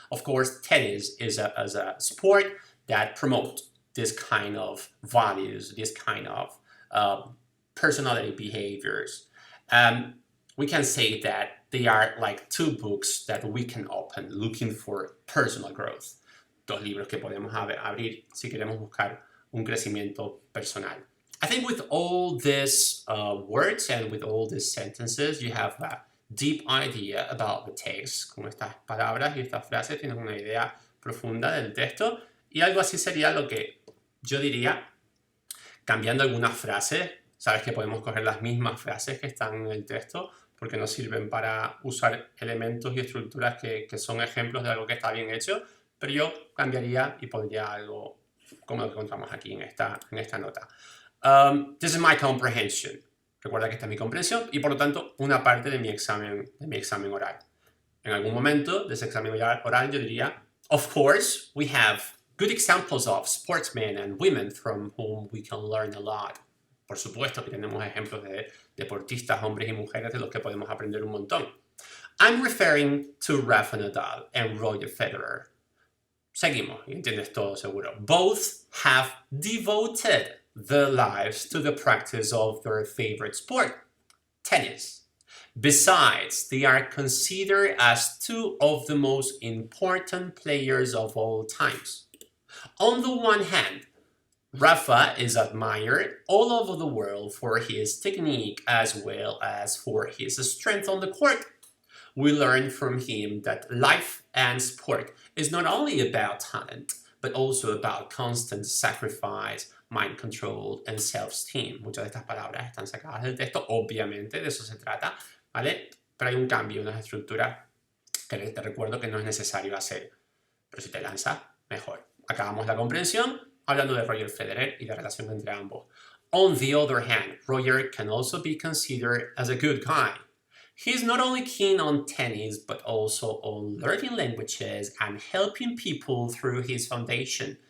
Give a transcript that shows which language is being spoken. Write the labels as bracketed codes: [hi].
[en] Of course, tennis is a sport that promotes this kind of values, this kind of personality behaviors. We can say that they are like 2 books that we can open looking for personal growth. [es] 2 libros que podemos abrir si queremos buscar un crecimiento personal. [en] I think with all these words and with all these sentences, you have a deep idea about the text. [es] Con estas palabras y estas frases tienes una idea profunda del texto, y algo así sería lo que yo diría, cambiando algunas frases. Sabes que podemos coger las mismas frases que están en el texto porque nos sirven para usar elementos y estructuras que son ejemplos de algo que está bien hecho, pero yo cambiaría y pondría algo como lo que encontramos aquí en esta nota. [en] This is my comprehension. [es] Recuerda que esta es mi comprensión y por lo tanto una parte de mi examen oral. [en] En algún momento de ese examen oral yo diría, of course, we have good examples of sportsmen and women from whom we can learn a lot. [es] Por supuesto que tenemos ejemplos de deportistas, hombres y mujeres de los que podemos aprender un montón. [en] I'm referring to Rafa Nadal and Roger Federer. [es] Seguimos, y entiendes todo seguro. [en] Both have devoted their lives to the practice of their favorite sport, tennis. Besides, they are considered as 2 of the most important players of all times. On the one hand, Rafa is admired all over the world for his technique as well as for his strength on the court. We learn from him that life and sport is not only about talent, but also about constant sacrifice, mind control, and self-esteem. [es] Muchas de estas palabras están sacadas del texto, obviamente, de eso se trata, ¿vale? Pero hay un cambio, unas estructuras que te recuerdo que no es necesario hacer. Pero si te lanzas, mejor. Acabamos la comprensión hablando de Roger Federer y la relación entre ambos. [en] On the other hand, Roger can also be considered as a good guy. He's not only keen on tennis, but also on learning languages and helping people through his foundation.